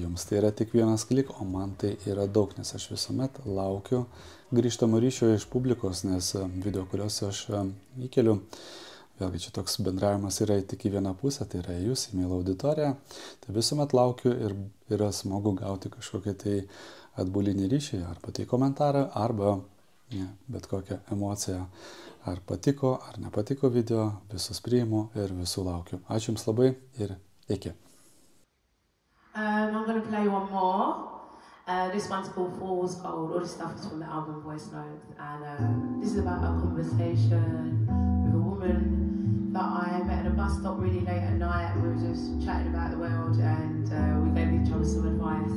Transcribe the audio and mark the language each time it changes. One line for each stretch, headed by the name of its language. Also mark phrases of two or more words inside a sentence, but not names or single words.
Lithuanian: Jums tai yra tik vienas klik, o man tai yra daug, nes aš visuomet laukiu grįžtamo ryšio iš publikos, nes video, kuriuos aš įkeliu, vėlgi čia toks bendravimas yra tik į vieną pusę, tai yra Jūs, į mielą auditoriją. Tai visuomet laukiu ir yra smagu gauti kažkokią tai atbulinį ryšį, arba tai komentarą, arba bet kokią emociją. Ar patiko, ar nepatiko video, visus priimu ir visų laukiu. Ačiū Jums labai ir iki.
English: I'm going to play one more. This one's called Fool's Gold. All this stuff is from the album Voice Notes. And this is about a conversation with a woman that I met at a bus stop really late at night. We were just chatting about the world and we gave each other some advice.